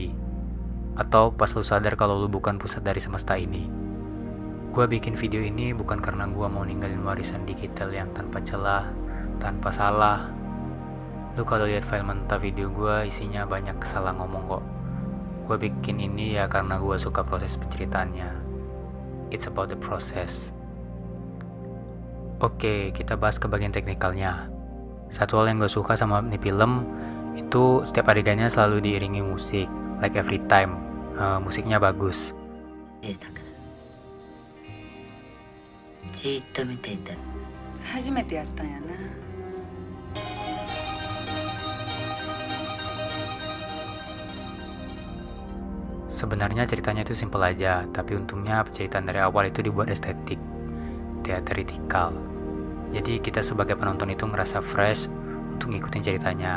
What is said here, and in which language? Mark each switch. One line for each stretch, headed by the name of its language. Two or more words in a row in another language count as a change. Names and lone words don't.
Indonesian: Atau pas lu sadar kalau lu bukan pusat dari semesta ini. Gua bikin video ini bukan karena gua mau ninggalin warisan digital yang tanpa celah, tanpa salah. Lu kalau lihat file mentah video gua isinya banyak salah ngomong kok. Gua bikin ini ya karena gua suka proses penceritaannya.
English: It's about the process.
Indonesian: Oke, kita bahas ke bagian teknikalnya. Satu hal yang gue suka sama ini film itu setiap adegannya selalu diiringi musik,
English: like every time.
Indonesian: Musiknya bagus.
Japanese: だからじーっと見ていた初めてやったんやな。
Indonesian: Sebenarnya ceritanya itu simpel aja, tapi untungnya penceritaan dari awal itu dibuat estetik, teatrikal. Jadi kita sebagai penonton itu ngerasa fresh untuk ngikutin ceritanya.